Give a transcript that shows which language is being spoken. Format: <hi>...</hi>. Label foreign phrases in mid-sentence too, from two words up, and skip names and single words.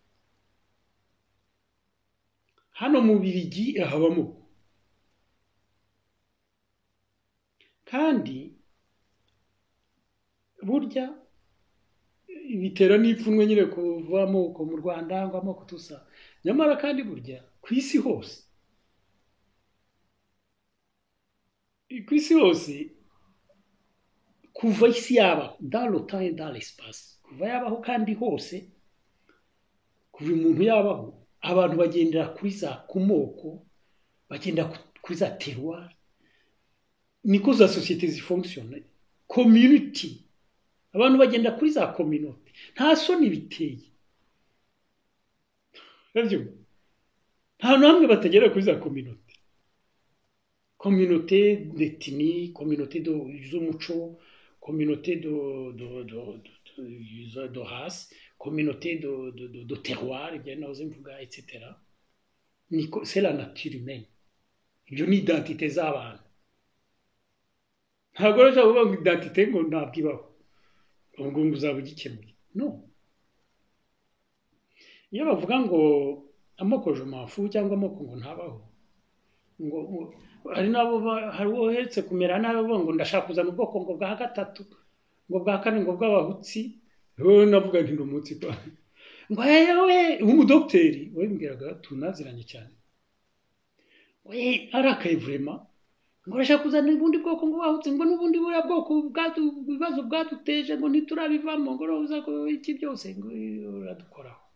<rw>hano mu Bubiligi habamo kandi burya bitera n'ipfunwe nyine kuva amoko mu Rwanda ngo amoko tusa nyamara kandi burya ku isi hose kuva isi yabaho</rw> <fr>dans le temps et dans l'espace</fr> <rw>kuva yabaho kandi hose kuva umuntu yabaho abantu bagendera kuri za kumoko bagenda kuri za terroir niko za société zifonctionne community abantu bagenda kuri za communauté nta soni biteye nta namwe batagera kuri za</rw> <fr>communauté d'ethnie</fr> <rw>communauté z'umuco communauté</rw> <fr>de race communauté de terroir bien</fr> <rw>nahoze mvuga</rw> <fr>etc c'est la nature humaine</fr> <rw>ibyo ni identité z'abantu ntabwo rero uvuga ngo identité ngo ntabwibaho ngo uzaba ugikemuye no iyo bavuga ngo amoko</rw> <fr>je m'en fous</fr> <rw>cyangwa amoko ngo ntabaho ngo hari nabo hari uheretse kumera nabi bavuga ngo ndashaka kuzana ubwoko ngo bwa gatatu ngo bwa kane ngo bw'abahutsi wowe navuga nti ndi umutsi kwa ngo yewe umudokiteri wembwiraga tunaziranye cyane we arakaye vraiment ngo urashaka kuzana ubundi bwoko ngo bahutse ngo n'ubundi buriya bwoko bibazo bwaduteje ngo ntiturabivamo ngo roza ko iki byose ngo uradukoraho</rw>